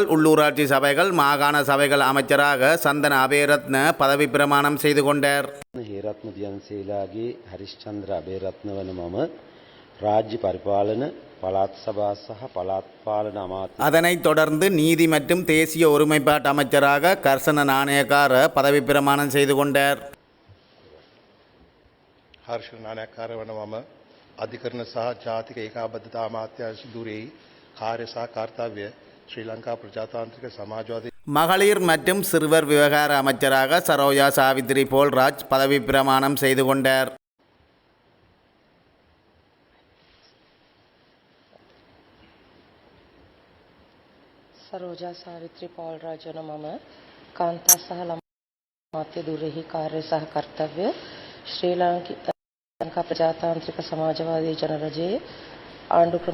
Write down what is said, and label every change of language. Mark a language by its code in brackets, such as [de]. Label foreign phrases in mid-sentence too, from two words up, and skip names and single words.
[ta] உள்ளூராட்சி சபைகள், மாகாண சபைகள் அமைச்சராக சந்தன அபேரத்ன பதவி பிரமாணம் செய்து கொண்டார். [si] හේරත්න දියන්සේලාගේ හරිශ්චන්ද්‍ර අබේරත්න වන මම රාජ්‍ය පරිපාලන, පළාත් සභා සහ පළාත් පාලන අමාත්‍ය [ta] அதனைத் தொடர்ந்து நீதி மற்றும் தேசிய ஒருமைப்பாட்டு அமைச்சராக கர்சன நாணயக்கார பதவி பிரமாணம் செய்து கொண்டார். [si] හර්ෂ නානායක්කාර වන මම අධිකරණ සහ ජාතික ඒකාබද්ධතා අමාත්‍යාංශ ධුරෙහි කාර්ය සහ කර්තව්‍ය ශ්‍රී ලංකා ප්‍රජාතාන්ත්‍රික සමාජවාදී [ta] மகளிர் மற்றும் சிறுவர் விவகார அமைச்சராக சரோஜா சாவித்ரி போல்ராஜ் பதவி பிரமாணம் செய்து கொண்டார். [si] සරෝජා සාවිත්‍රී පෝල්රාජ් වන මම කාන්තා සහ ළමා අමාත්‍ය ධූරෙහි කාර්ය සහ කර්තව්‍ය ශ්‍රී ලංකා ප්‍රජාතාන්ත්‍රික සමාජවාදී ජනරජයේ ආණ්ඩුක්‍රම